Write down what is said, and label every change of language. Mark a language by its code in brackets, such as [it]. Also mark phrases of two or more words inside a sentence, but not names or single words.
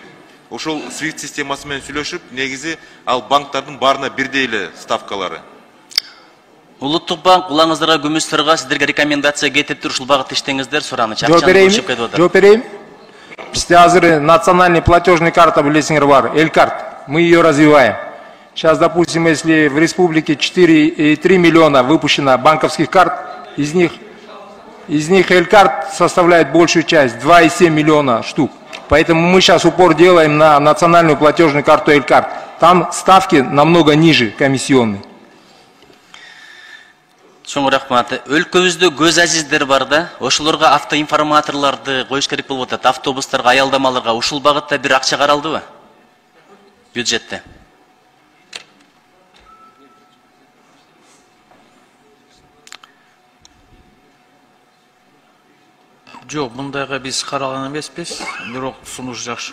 [ky] Ошол SWIFT системасы менен сүйлөшүп, негизи ал банктардын баарына бирдей эле ставкалары. Улуттук банк улаңыздарга, күмүстөргө сиздерге рекомендация кетиптир, ушул багытта иштеңиздер, сураныч. Жооп берейин. Бизде азыр [ru] национальный платежный карта [ky] билесиңер бар, Элькарт. [ru] Мы ее развиваем. Сейчас, допустим, если в республике 4,3 миллиона выпущено банковских карт, из них Элькарт составляет большую часть, 2,7 миллиона штук. Поэтому мы сейчас упор делаем на национальную платежную карту Элькарт. Там ставки намного ниже комиссионные. [ky] Чоң рахмат. Өлкөбүздө көз азиздер бар да, ошолорго автоинформаторлорду коюш керек болуп атат, автобустарга, аялдамаларга. Ушул багытта бир акча каралдыбы? Бюджетте. Жок, мындайга биз каралган эмеспиз, бирок сунуш жакшы.